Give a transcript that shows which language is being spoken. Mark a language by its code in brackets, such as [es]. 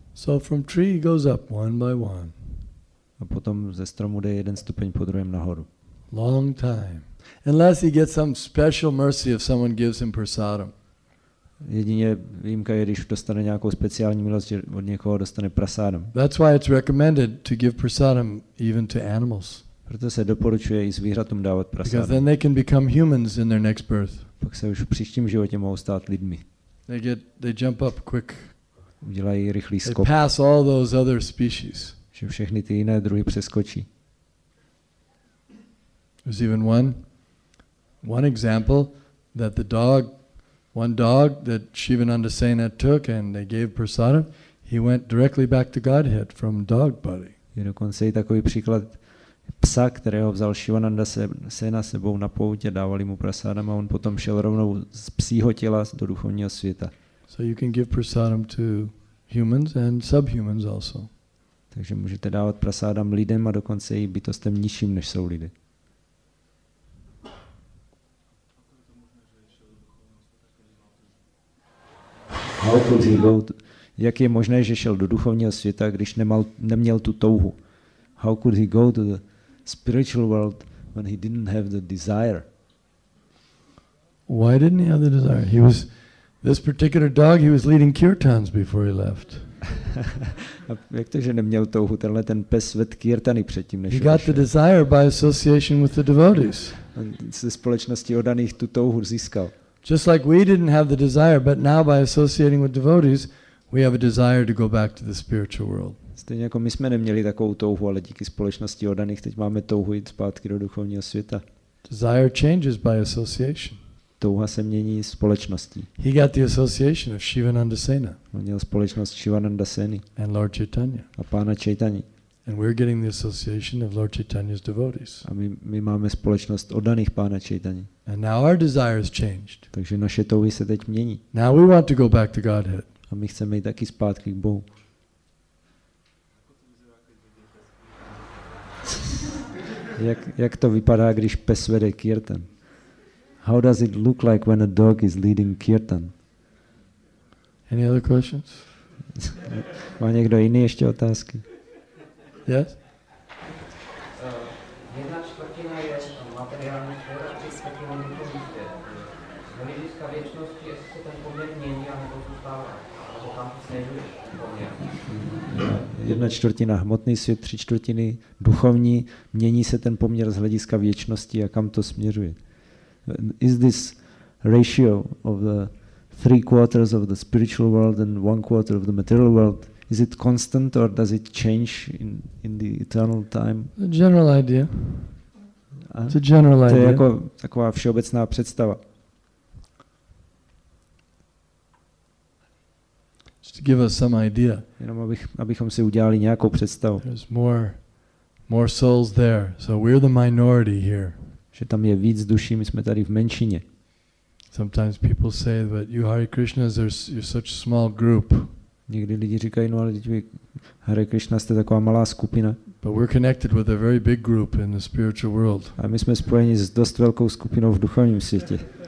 [en] So from tree he goes up one by one. [cs] A potom ze stromu jde jeden stupeň po druhém nahoru. [en] Long time. Unless he gets some special mercy if someone gives him prasadam. [cs] Jedině výjimka je, když dostane nějakou speciální milost, že od někoho dostane prasadam. [en] That's why it's recommended to give prasadam even to animals. [cs] Proto se doporučuje i zvířatům dávat prasadam. [en] Because then they can become humans in their next birth. [cs] Pak se už v příštím životě mohou stát lidmi. [en] They jump up quick. [cs] Udělají rychlý [en] They [cs] skok. [en] pass all those other species. [cs] Že všechny ty jiné druhy přeskočí. [en] There's even one example that one dog that Shivananda Sena took and they gave prasadam, he went directly back to Godhead from dog body. [cs] Je dokonce i takový příklad, psa, kterého vzal Shivananda Sena sebou na pouť a dávali mu prasádam a on potom šel rovnou z psího těla do duchovního světa. [en] So you can give prasadam to humans and subhumans also. [cs] Takže můžete dávat prasádam lidem a dokonce i bytostem nižším, než jsou lidé. [en] How could he go [cs] jak je možné, že šel do duchovního světa, když neměl tu touhu? [en] How could he go to the spiritual world when he didn't have the desire? Why didn't he have the desire? This particular dog, he was leading kirtans before he left. [cs] Jak to, že neměl touhu? Tenhle ten pes ved kirtany předtím, než [en] he got the desire by association with the devotees. [cs] Ze společnosti oddaných tu touhu získal. [en] Just like we didn't have the desire, but now by associating with devotees, we have a desire to go back to the spiritual world. [cs] Stejně jako my jsme neměli takovou touhu, ale díky společnosti oddaných teď máme touhu jít zpátky do duchovního světa. [en] Desire changes by association. [cs] Touha se mění společností. [en] He got the association of Shivananda Sena. [cs] On měl společnost Shivananda Seny [en] and Lord Chaitanya. [cs] A pána Chaitanya. [en] And we're getting the association of Lord Chaitanya's devotees. [cs] A my máme společnost oddaných pána Chaitanya. [en] And now our desires changed. [cs] Takže naše touhy se teď mění. [en] Now we want to go back to Godhead. [cs] A my chceme jít taky zpátky k Bohu. Jak to vypadá, když pes vede kirtan? [en] How does it look like when a dog is leading kirtan? Any other questions? [cs] Má někdo jiný ještě otázky? [en] Yes? [cs] 1/4 je materiální svět a 3/4 duchovní svět. Z hlediska věčnosti, jestli se ten poměr mění, anebo zůstává, nebo kam to směřuje poměr. 1/4 hmotný svět, 3/4 duchovní, mění se ten poměr z hlediska věčnosti a kam to směřuje. [en] Is this ratio of the 3/4 of the spiritual world and 1/4 of the material world, is it constant or does it change in the eternal time? A general idea. It's a general idea. [cs] To je jako taková všeobecná představa. [en] Just to give us some idea. [cs] Jenom abychom si udělali nějakou představu. [en] There's more souls there, so we're the minority here. [cs] Že tam je víc duší, my jsme tady v menšině. [en] Sometimes people say that you Hare Krishnas, you're such a small group. [cs] Někdy lidi říkají, no ale vy Hare Krishna jste taková malá skupina. [en] But we're connected with a very big group in the spiritual world. [cs] A my jsme spojeni s dost velkou skupinou v duchovním světě.